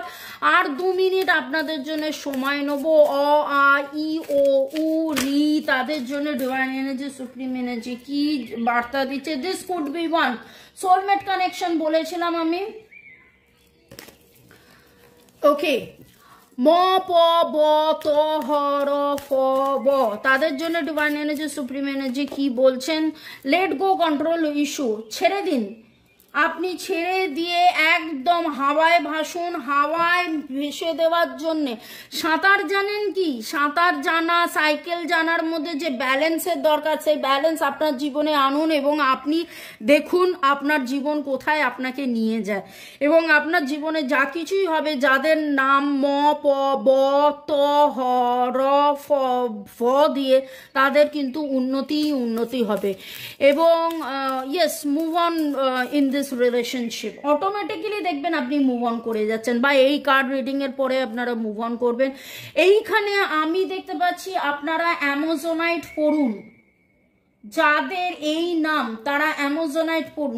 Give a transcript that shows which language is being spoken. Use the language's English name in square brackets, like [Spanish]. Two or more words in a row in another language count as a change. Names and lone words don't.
[Bangla] আর 2 মিনিট আপনাদের জন্য সময় নেব। অ আ ই ও উ রি, তাদের জন্য [English] divine energy, supreme energy [Bangla] কি বার্তা দিচ্ছে? [English] this could be one soulmate connection [Bangla] বলেছিলাম আমি। ওকে, ম প ব ত হ র ফ ব, তাদের জন্য [English] divine energy, supreme energy [Bangla] কি বলছেন? [English] let go control issue, [Bangla] ছেড়ে দিন। আপনি ছেড়ে দিয়ে একদম হাওয়ায় ভাসুন, হাওয়ায় ভেসে দেওয়ার জন্যে। সাঁতার জানেন কি? সাঁতার জানা, সাইকেল জানার মধ্যে যে ব্যালেন্সের দরকার, সেই ব্যালেন্স আপনার জীবনে আনুন এবং আপনি দেখুন আপনার জীবন কোথায় আপনাকে নিয়ে যায়। এবং আপনার জীবনে যা কিছুই হবে, যাদের নাম ম প ব ত হ র ফ দিয়ে, তাদের কিন্তু উন্নতি হবে। [English] এবং yes, move on in this relationship. [Bangla] অটোমেটিক্যালি দেখবেন আপনি [English] move on [Bangla] করে যাচ্ছেন, বা এই [English] card reading [Bangla] এর পরে আপনারা [English] move on [Bangla] করবেন। এইখানে আমি দেখতে পাচ্ছি আপনারা অ্যামাজোনাইট পড়ুন, যাদের এই নাম তারা অ্যামাজোনাইট পড়ুন।